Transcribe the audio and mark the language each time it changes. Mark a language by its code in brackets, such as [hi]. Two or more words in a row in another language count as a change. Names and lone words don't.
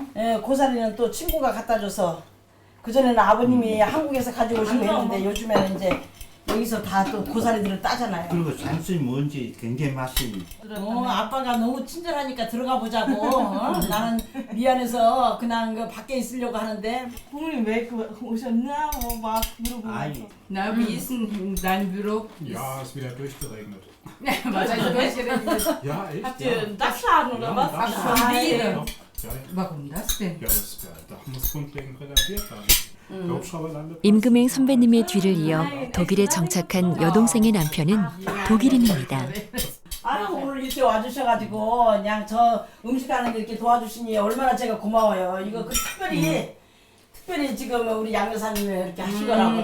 [ko] 예, 고사리는 또 친구가 갖다 줘서 그전에는 아버님이 한국에서 가져오시고 했는데 요즘에는 이제 여기서 다 또 고사리들을 따잖아요. 그리고 산수이 뭔지 굉장히 맛이 아빠가 너무 친절하니까 들어가 보자고. 나는 미안해서 그냥 그 밖에 있으려고 하는데 부모님 왜 오셨나? 막 물어보면서. 아이 [de] Na, wie ist denn dein Büro? Ja, ist wieder durchgeregnet. Was heißt durchgerechnet? Ja, echt? Habt ja. ihr einen Dachschaden oder was? Ja, Ach, schon wieder. Doch, ja, ja. Warum das denn? Ja, das Dach muss grundlegend repariert werden. Der Hubschrauber landet. [ko] 임금행 선배님의 뒤를 이어 독일에 정착한 여동생의 남편은 독일인입니다. 아유 오늘 이렇게 와주셔가지고 그냥 저 음식하는 거 이렇게 도와주시니 얼마나 제가 고마워요. 이거 그 특별히 지금 우리 양 여사님이 이렇게 하시더라고.